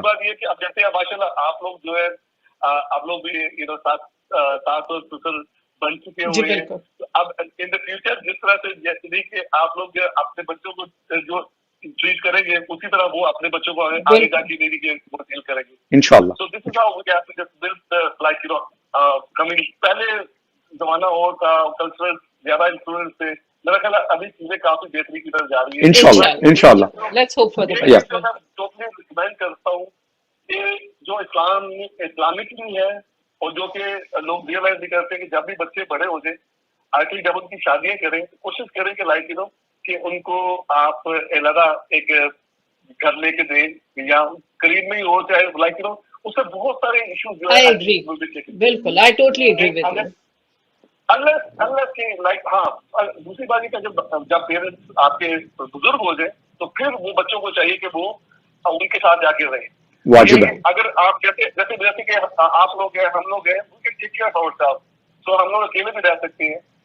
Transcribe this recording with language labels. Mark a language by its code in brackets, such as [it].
[ur] بات یہ کہ اب جیسے ماشاء اللہ آپ لوگ جو ہے آپ لوگ بھی [en] you know [ur] ساتھ اور سسر بن چکے ہوئے ہیں. اب [en] in the future [ur] جس طرح سے جیسے کہ آپ لوگ اپنے بچوں کو جو ٹریٹ کریں گے اسی طرح وہ اپنے بچوں کو آگے جا کے دینے کے وہ ڈیل کریں گے انشاءاللہ. [en] So this is how we have to just build like you know community. [ur] پہلے زمانہ اور تھا کلچرل زیادہ انفلوئنس تھے، میرا خیال ہے ابھی چیزیں کافی بہتری کی طرف جا رہی ہیں انشاءاللہ. [en] Let's hope for the [ur] میں [en] best. Totally recommend [ur] کرتا ہوں کہ جو اسلامک نہیں ہے اور جو کہ لوگ ریئلائز نہیں کرتے کہ جب بھی بچے بڑے ہو جائیں [en] I think [ur] جب ان کی شادیاں کریں تو کوشش کریں کہ [en] like you know [ur] کہ ان کو آپ علیحدہ ایک گھر لے کے دیں یا قریب میں ہی ہو چاہے لائک یو نو اس سے بہت سارے ایشوز جو ہے. بالکل [en] I totally agree with you. [ur] اللہ کے لائک ہاں دوسری بات یہ کہ جب پیرنٹس آپ کے بزرگ ہو جائیں تو پھر وہ بچوں کو چاہیے کہ وہ ان کے ساتھ جا کے رہیں. واجب ہے. اگر آپ جیسے کہ آپ لوگ ہیں ہم لوگ ہیں [en] take care of our self, [ur] تو ہم لوگ اکیلے بھی رہ سکتے ہیں.